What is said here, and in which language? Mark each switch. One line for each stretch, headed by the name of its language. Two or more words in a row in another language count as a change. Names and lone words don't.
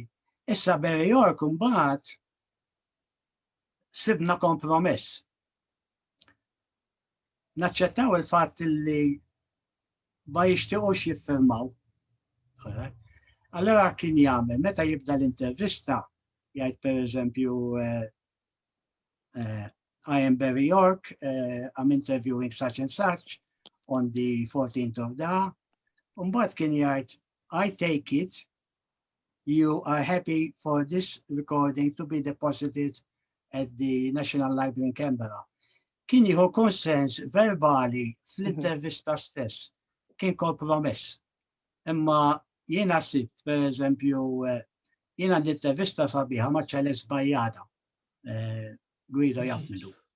Maltese: Issa Barry York mbagħad sibna kompromess. Naċċettaw il-fatt li ma jixtiequx jiffirmaw. Allora kien jagħmel meta jibda l-intervista jgħid pereżempju
English: I am Barry York, I'm interviewing such and such on the 14th of da.
Maltese: Mbagħad kien jgħid
English: I take it you are happy for this recording to be deposited at the National Library in Canberra.
Maltese: Kien jieħu konsens verbali fl-intervista stess, kien kompromess. Imma jiena sibt, pereżempju, jiena l-intervista sabiħa ma' ċeles bajjata, Guido jaf minnu.